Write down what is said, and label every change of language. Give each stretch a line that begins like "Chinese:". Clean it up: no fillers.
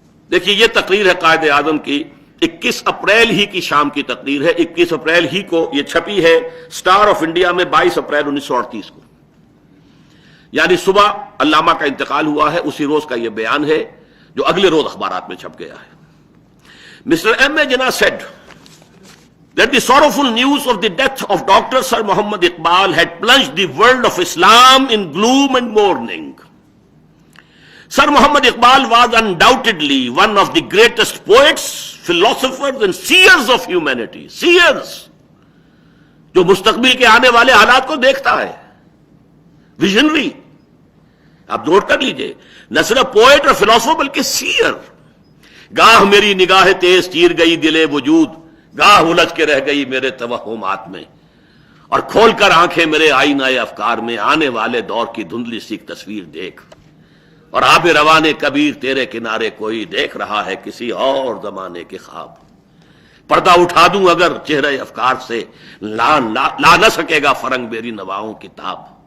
Urdu: دیکھیے یہ تقریر ہے قائد اعظم کی، 21 اپریل ہی کی شام کی تقریر ہے، 21 اپریل ہی کو یہ چھپی ہے سٹار آف انڈیا میں 22 اپریل 1938 کو، یعنی صبح علامہ کا انتقال ہوا ہے، اسی روز کا یہ بیان ہے جو اگلے روز اخبارات میں چھپ گیا ہے۔ Mr.
English: M. A. Jinnah said that the sorrowful news of the death of Dr. Sir Muhammad Iqbal had plunged the world of Islam in gloom and mourning. Sir Muhammad Iqbal was undoubtedly one of the greatest poets, philosophers and seers of humanity.
Urdu: Seers, جو مستقبل کے آنے والے حالات کو دیکھتا ہے، visionary, آپ نوٹ کر لیجئے، نہ صرف پوئٹ اور فلاسفر بلکہ سیئر۔ گاہ میری نگاہ تیز چیر گئی دل وجود، گاہ الجھ کے رہ گئی میرے توہمات میں، اور کھول کر آنکھیں میرے آئینہ افکار میں، آنے والے دور کی دھندلی سی تصویر دیکھ، اور آب روانے کبیر تیرے کنارے کوئی دیکھ رہا ہے کسی اور زمانے کے خواب۔ پردہ اٹھا دوں اگر چہرے افکار سے، لا نہ سکے گا فرنگ میری نواؤں کتاب،